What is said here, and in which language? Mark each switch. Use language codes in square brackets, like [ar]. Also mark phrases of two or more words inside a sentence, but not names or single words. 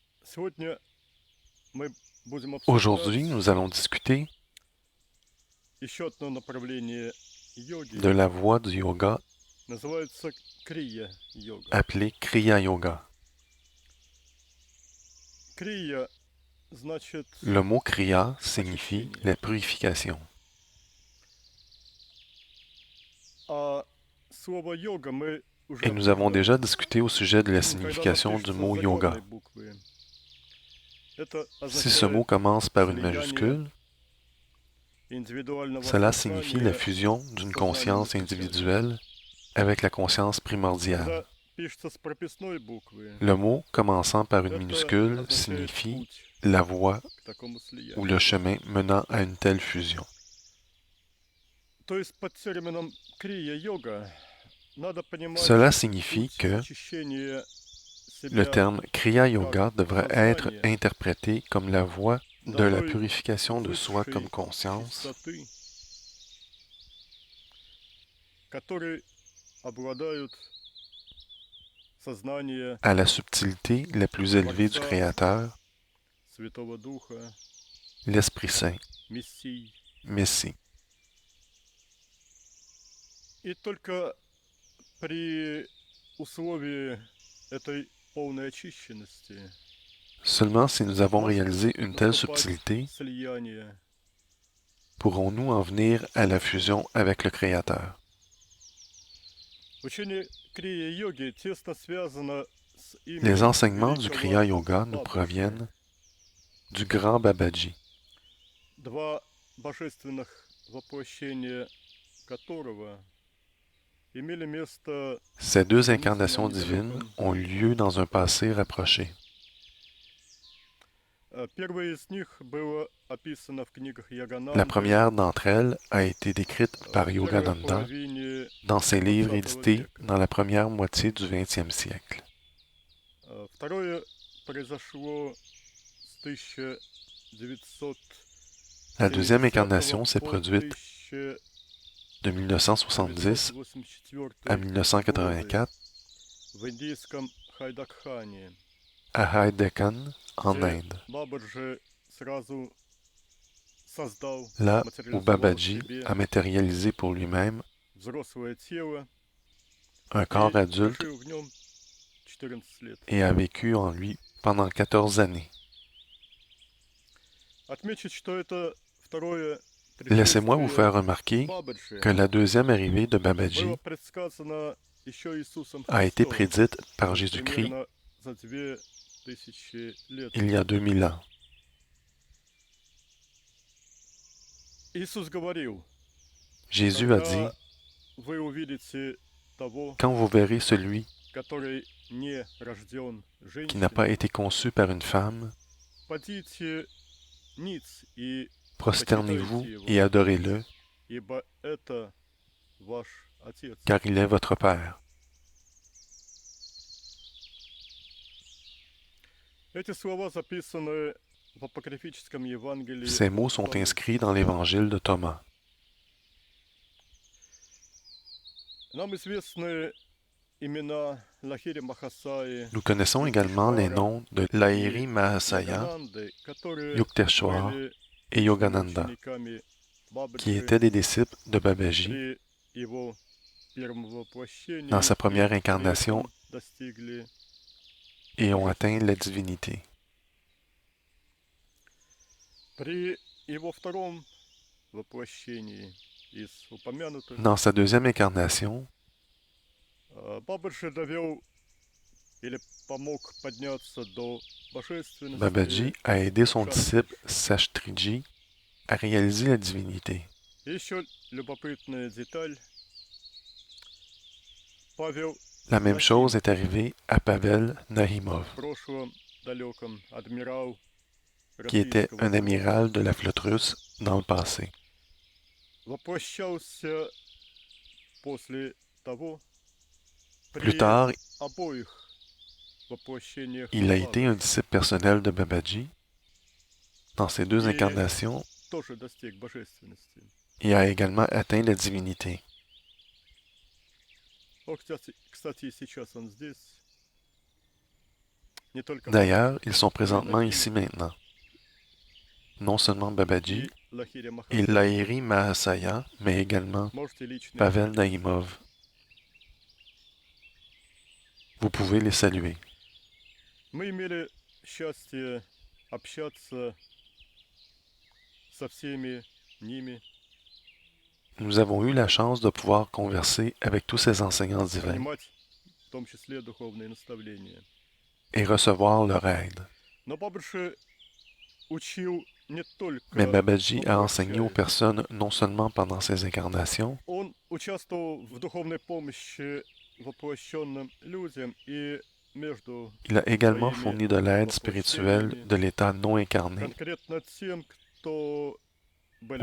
[ru] Сегодня мы будем [fr] Aujourd'hui, [ru] обсуждать [fr] nous allons discuter [ru] еще одно направление [fr] de [ru] йоги. [fr] la voie du yoga [ru] Называется крия-йога. [fr] appelée Kriya Yoga. [ru] Крия значит [fr] Le mot Kriya signifie [ru] очищение. [fr] la purification. [ru] А слово йога мы уже [fr] Et nous avons [ru] обсуждали. [fr] déjà discuté au sujet de la [ru] Когда оно [fr] signification du [ru] пишется с [fr] mot yoga. [ru] заглавной буквы, это [fr] Si ce mot [ru] означает [fr] commence par une [ru] слияние [fr] majuscule, [ru] индивидуального [fr] cela signifie la [ru] сознания [fr] fusion [ru] с [fr] d'une [ru] сознанием [fr] conscience [ru] изначальным. [fr] individuelle avec la conscience primordiale. [ru] Когда пишется с прописной буквы, [fr] Le mot commençant par une [ru] это [fr] minuscule [ru] означает [fr] signifie [ru] путь [fr] la voie [ru] к такому [fr] ou le [ru] слиянию. [fr] chemin menant à une telle fusion. [ru] То есть под термином крия-йога надо понимать [fr] Cela signifie [ru] путь [fr] que [ru] очищения [fr] le [ru] себя [fr] terme Kriya Yoga [ru] как [fr] devrait être [ru] сознания [fr] interprété comme la voie [ru] до [fr] de la [ru] той [fr] purification de soi comme [ru] высшей [fr] conscience, [ru] чистоты, которой обладают сознание [fr] à la subtilité la plus élevée du [ru] Творца, [fr] Créateur, [ru] Святого Духа, [fr] l'Esprit Saint, [ru] Мессии. [fr] Messie. [ru] И только при условии этой полной очищенности [fr] Seulement si nous avons [ru] может [fr] réalisé une telle [ru] наступать [fr] subtilité, [ru] слияние. [fr] pourrons-nous en venir à la fusion avec le Créateur. [ru] Учение крия-йоги тесно связано с [fr] Les [ru] именем [fr] enseignements du [ru] великого [fr] Kriya Yoga nous [ru] Бабаджи. [fr] proviennent du grand Babaji, [ru] Два божественных воплощения которого имели место [fr] ces deux incarnations [ru] сравнительно [fr] divines [ru] недалеком. [fr] ont lieu dans un passé rapproché. [ru] Первое из них было описано в книгах [fr] La [ru] Ягананды [fr] première d'entre elles a été décrite par [ru] в первой [fr] Yogananda [ru] половине [fr] dans ses livres [ru] XX [fr] édités [ru] века. [fr] dans la première moitié du XXe siècle. [ru] Второе произошло с 1970 [fr] La deuxième incarnation [ru] по [fr] s'est produite de 1970 à [ru] 1984 годы [fr] 1984 [ru] в индийском Хайдакхане, [fr] à Hyderabad, en [ru] где [fr] Inde, [ru] Бабаджи сразу создал, [fr] là où [ru] материализовал в [fr] Babaji [ru] себе [fr] a matérialisé pour lui-même [ru] взрослое тело [fr] un corps [ru] и [fr] adulte [ru] прожил в нем 14 лет. [fr] et a vécu en lui pendant 14 années. [ru] Отмечу, что это второе [fr] Laissez-moi vous [ru] пришествие [fr] faire remarquer [ru] Бабаджи [fr] que la deuxième arrivée de [ru] было [fr] Babaji [ru] предсказано еще Иисусом [fr] a été [ru] Христом [fr] prédite par Jésus-Christ [ru] примерно за 2000 лет. [fr] il y a 2000 ans. [ru] Иисус говорил, [fr] Jésus a dit, [ru] когда вы увидите того, [fr] quand vous verrez celui [ru] который не рожден [fr] qui n'a pas [ru] женщиной, [fr] été conçu par une femme, [ru] падите ниц и [fr] prosternez-vous [ru] почитайте [fr] et [ru] его, [fr] adorez-le, [ru] ибо это ваш Отец. [fr] car il est votre Père. [ru] Эти слова записаны в апокрифическом Евангелии [fr] Ces mots [ru] от [fr] sont [ru] Томы. [fr] inscrits dans l'évangile de Thomas. [ru] Нам известны имена Лахири Махасаи, [fr] Nous connaissons également les noms de Lahiri [ru] и [fr] Mahasaya, [ru] Ягананды, которые [fr] Yukteswar [ru] были [fr] et [ru] личными [fr] Yogananda, [ru] учениками [fr] qui [ru] Бабаджи [fr] étaient des disciples de Babaji [ru] при его первом [fr] dans [ru] воплощении [fr] sa première [ru] и при [fr] incarnation [ru] этом достигли [fr] et ont atteint [ru] божественности. [fr] la divinité. [ru] При его втором воплощении из упомянутых [fr] Dans sa deuxième incarnation, [ru] Бабаджи довел или помог подняться до божественности [fr] Babaji a aidé son [ru] Шастри. [fr] disciple Sashtriji à réaliser la divinité. [ru] И еще любопытная деталь. Павел [fr] La même chose [ru] Нахимов, [fr] est arrivée à Pavel Nahimov, [ru] в прошлом далеком адмирал [fr] qui était [ru] Российского [fr] un [ru] флота, [fr] amiral de la flotte russe dans le passé. [ru] воплощался после того [fr] Plus [ru] при [fr] tard, [ru] обоих воплощениях [fr] il a été un [ru] Бабаджи [fr] disciple personnel de Babaji dans ces deux [ru] и [fr] incarnations [ru] тоже достиг божественности. [fr] et a également atteint la divinité. [ru] Вот, кстати, и сейчас он здесь. не только [fr] D'ailleurs, ils sont [ru] Бабаджи, [fr] présentement ici [ru] Лахири [fr] maintenant. Non seulement Babaji [ru] и Лахири [fr] et [ru] Махасая. [fr] Lahiri Mahasaya, mais également [ru] Можете лично их [fr] Pavel [ru] видеть. [fr] Naïmov. Vous pouvez les saluer. [ru] Мы имели счастье общаться со всеми ними, [fr] Nous avons eu la chance de pouvoir converser avec tous ces enseignants divins [ru] принимать в том числе духовные наставления. [fr] et recevoir leur aide. [ru] Но Бабаджи учил не [fr] Mais [ru] только [fr] Babaji a enseigné aux [ru] воплощаясь. [fr] personnes non seulement pendant ses incarnations, [ru] Он участвовал в духовной помощи воплощенным людям и между [fr] il a également [ru] своими [fr] fourni de l'aide spirituelle [ru] воплощениями, [fr] de l'état non incarné [ru] конкретно тем, кто были